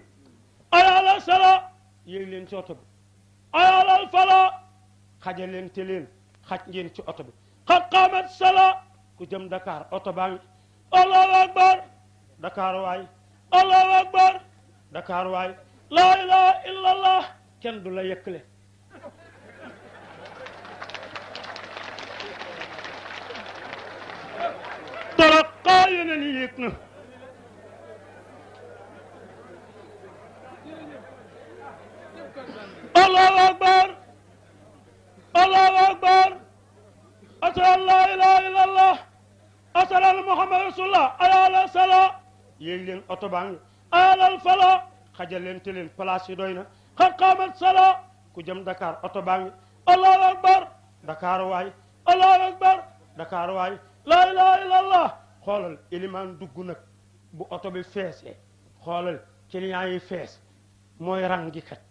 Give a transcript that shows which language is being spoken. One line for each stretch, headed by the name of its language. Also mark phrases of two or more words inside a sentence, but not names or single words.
Arabic: حي على الصلاة
Wolof: yéeg leen ci oto bi
Arabic: حي على الفلاح
Wolof: xaja leen te leen xaj ngeen ci oto bi
Arabic: قد قامت الصلاة
Wolof: ku jëm Dakar oto baa ngi
Arabic: الله أكبر
Wolof: Dakar waay
Arabic: الله أكبر
Wolof: Dakar waay
Arabic: لا إله إلا الله
Wolof: kenn du la yëkkale taraqa yeneen yéeg na
Arabic: الله أكبر الله أكبر أشهد أن لا إله إلا الله أشهد أن محمد رسول الله أيا الصلاة
Wolof: yéeg leen oto baa ngi
Arabic: على الفلاح
Wolof: xajal leen te leen place yi doy na
Arabic: قد قامت الصلاة
Wolof: ku jëm Dakar oto baa ngi
Arabic: الله أكبر
Wolof: Dakar waay
Arabic: الله أكبر
Wolof: Dakar waay
Arabic: لا إله
Wolof: illallah xoolal ilimaan dugg nag bu oto bi feesee xoolal client yi fees mooy rang gi kat